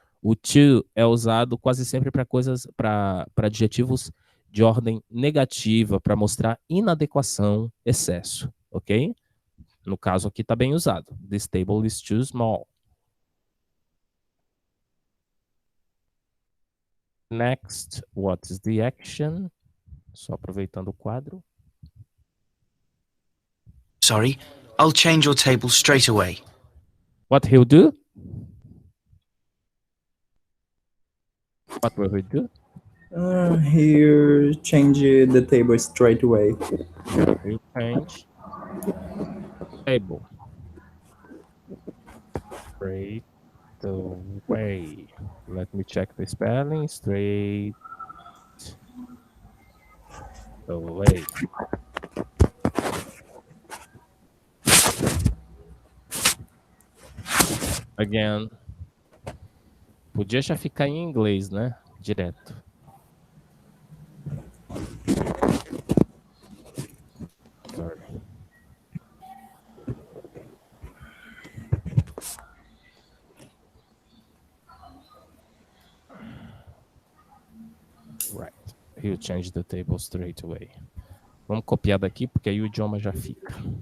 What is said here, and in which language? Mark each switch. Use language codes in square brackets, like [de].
[pt] O to é usado quase sempre para coisas, para adjetivos de ordem negativa, para mostrar inadequação, excesso, ok? No caso aqui está bem usado. [en] This table is too small. Next, what is the action? [pt] Só aproveitando o quadro. [en] Sorry, I'll change your table straight away. What he'll do? What will he do? Here, change the table straight away. He'll change table straight away. Let me check the spelling. Straight away. Again. [pt] Podia já ficar em inglês, né? Direto. [en] Sorry. Right. He'll change the table straight away. [pt] Vamos copiar daqui, porque aí o idioma já fica.